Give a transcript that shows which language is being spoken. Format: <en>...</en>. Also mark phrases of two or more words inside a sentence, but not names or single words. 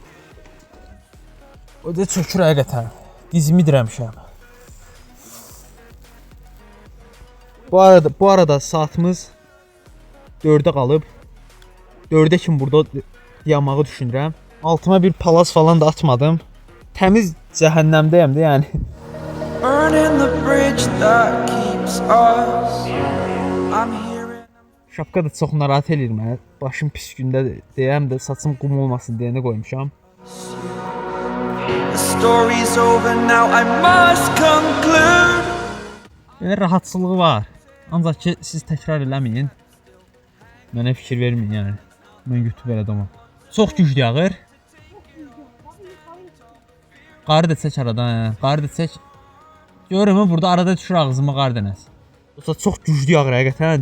<az>O da çökür həqiqətən. Dizimi dirəmişəm. Bu arada saatımız 4-ə qalıb. 4-ə kimi burada yamağı düşünürəm. Altıma bir palas falan da atmadım. Təmiz cəhənnəmdəyəm də yəni.</az> <en>Burning the bridge that keeps us. I'm hearing.</en> <az>Şapka da çox narahat eləyir mənə. Başım pis gündə deyəm də saçım qum olmasın deyənə qoymuşam.</az> <en>The story's over now, I must conclude.</en> <az>Yəni rahatçılığı var. Ancaq ki siz təkrar eləməyin. Mənə fikir verməyin yəni. Mən YouTube elə adamam. Çox güclü yağır. Qarı da çək aradan, qarı da çək. Görürəm burada arada düşür ağzıma qar dənəsi. Yoxsa çox güclü yağır həqiqətən.</az>